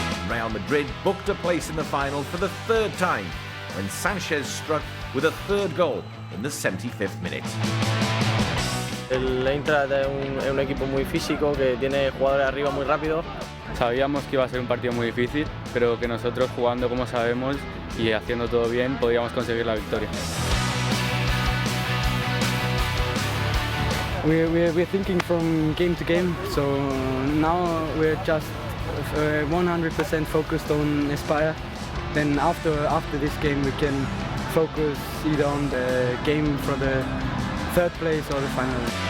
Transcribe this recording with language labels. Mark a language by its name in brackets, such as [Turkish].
[English] Real Madrid booked a place in the final for the third time when Sanchez struck with a third goal in the 75th minute. [Spanish] El Eintracht es un equipo muy físico que tiene jugadores arriba muy rápidos. Sabíamos que iba a ser un partido muy difícil, pero que nosotros jugando como sabemos y haciendo todo bien podíamos conseguir la victoria. [English] We're thinking from game to game, so now we're just 100% focused on Aspire. Then after this game we can focus either on the game for the third place or the final.